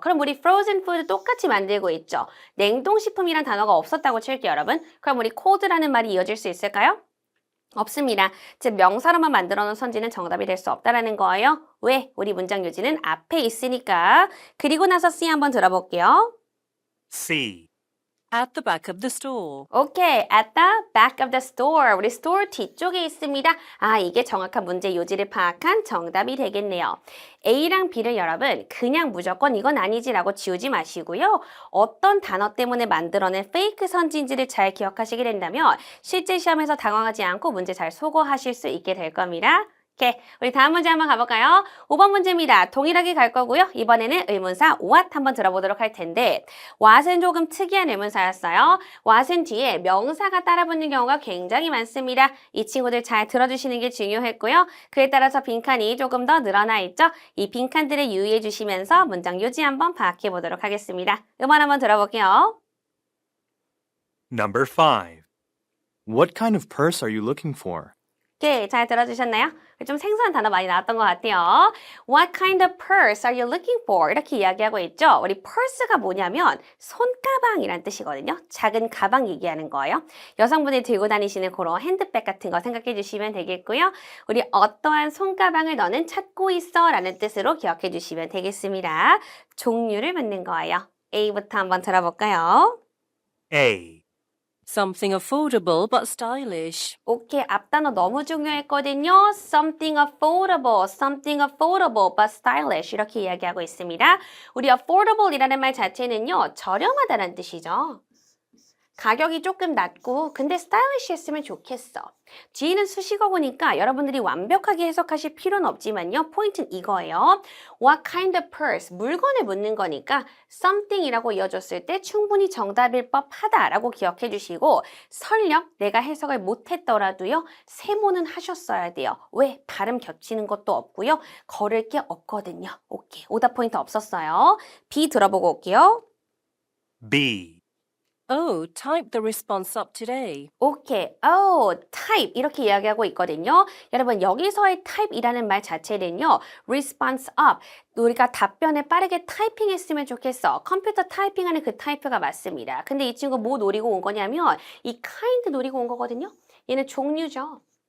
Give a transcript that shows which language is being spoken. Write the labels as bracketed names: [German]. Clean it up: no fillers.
[Korean] 그럼 우리 [English] frozen food [Korean] 똑같이 만들고 있죠. 냉동식품이란 단어가 없었다고 칠게요, 여러분. 그럼 우리 cold라는 말이 이어질 수 있을까요? 없습니다. 즉 명사로만 만들어 놓은 선지는 정답이 될 수 없다라는 거예요. 왜? 우리 문장 요지는 앞에 있으니까. 그리고 나서 C 한번 들어볼게요. [English] C. At the back of the store. 오케이, at the back of the store. [Korean] 우리 store 뒤쪽에 있습니다. 아, 이게 정확한 문제 요지를 파악한 정답이 되겠네요. A랑 B를 여러분 그냥 무조건 이건 아니지라고 지우지 마시고요. 어떤 단어 때문에 만들어낸 페이크 선지인지를 잘 기억하시게 된다면 실제 시험에서 당황하지 않고 문제 잘 소거하실 수 있게 될 겁니다. 오케이, 우리 다음 문제 한번 가볼까요? 5번 문제입니다. 동일하게 갈 거고요. 이번에는 의문사 what 한번 들어보도록 할 텐데 what은 조금 특이한 의문사였어요. what은 뒤에 명사가 따라붙는 경우가 굉장히 많습니다. 이 친구들 잘 들어주시는 게 중요했고요. 그에 따라서 빈칸이 조금 더 늘어나 있죠. 이 빈칸들을 유의해 주시면서 문장 요지 한번 파악해 보도록 하겠습니다. 음원 한번 들어볼게요. [English] Number 5. What kind of purse are you looking for? [Korean] 오케이, 잘 들어주셨나요? 좀 생소한 단어 많이 나왔던 것 같아요. [English] What kind of purse are you looking for? [Korean] 이렇게 이야기하고 있죠. 우리 purse가 뭐냐면 손가방이란 뜻이거든요. 작은 가방 얘기하는 거예요. 여성분이 들고 다니시는 그런 핸드백 같은 거 생각해 주시면 되겠고요. 우리 어떠한 손가방을 너는 찾고 있어 라는 뜻으로 기억해 주시면 되겠습니다. 종류를 묻는 거예요. A부터 한번 들어볼까요? [English] A. Something affordable but stylish. [Korean] 오케이, 앞단어 너무 중요했거든요. [English] Something affordable but stylish [Korean] 이렇게 이야기하고 있습니다. 우리 affordable이라는 말 자체는요. 저렴하다는 뜻이죠. 가격이 조금 낮고 근데 스타일리시했으면 좋겠어. 뒤에는 수식어 보니까 여러분들이 완벽하게 해석하실 필요는 없지만요. 포인트는 이거예요. [English] What kind of purse? [Korean] 물건을 묻는 거니까 something이라고 이어줬을 때 충분히 정답일 법하다라고 기억해 주시고 설령 내가 해석을 못했더라도요. 세모는 하셨어야 돼요. 왜? 발음 겹치는 것도 없고요. 걸을 게 없거든요. 오케이, 오답 포인트 없었어요. B 들어보고 올게요. [English] B. Oh, type the response up today. [Korean] 오케이, type 이렇게 이야기하고 있거든요. 여러분 여기서의 type이라는 말 자체는요. response up, 우리가 답변을 빠르게 타이핑했으면 좋겠어. 컴퓨터 타이핑하는 그 타이프가 맞습니다. 근데 이 친구 뭐 노리고 온 거냐면 이 kind 노리고 온 거거든요. 얘는 종류죠.